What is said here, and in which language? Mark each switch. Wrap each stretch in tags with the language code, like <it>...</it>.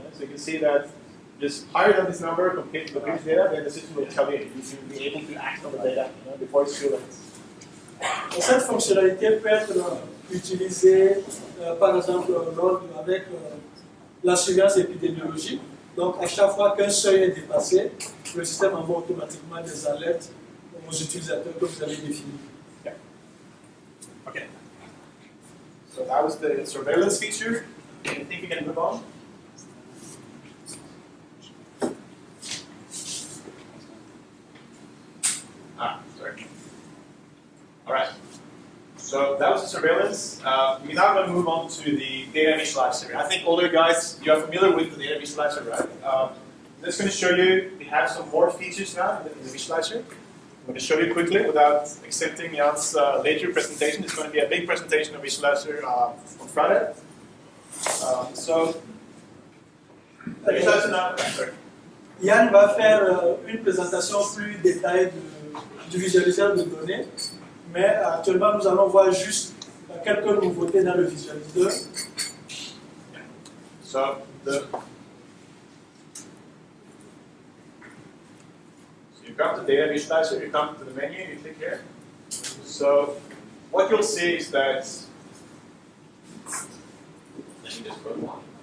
<en>So you can see that just higher than this number compared to the previous data, then the system will tell you you should be able to act on the data before it's too late.</en> <fr>Cette fonctionnalité peut être utilisée, par exemple, avec la surveillance épidémiologique. Donc, à chaque fois qu'un seuil est dépassé, le système envoie automatiquement des alertes aux utilisateurs que vous avez définis.</fr> <en>Yeah. Okay. So that was the surveillance feature. I think we can move on. Sorry. All right. So that was the surveillance. We're now going to move on to the data visualizer. I think all you guys, you are familiar with the data visualizer, right? I'm just going to show you, we have some more features now in the visualizer. I'm going to show you quickly without accepting Jan's later presentation. It's going to be a big presentation of Visualiser on Friday. So, Visualiser now.</en> <fr>Yann va faire une présentation plus détaillée du visualiseur de données, mais actuellement nous allons voir juste quelques nouveautés dans le visualiseur.</fr> <en>So you come to Data Visualizer, you come to the menu, you click here. So what you'll see is that, let me just put one.</en>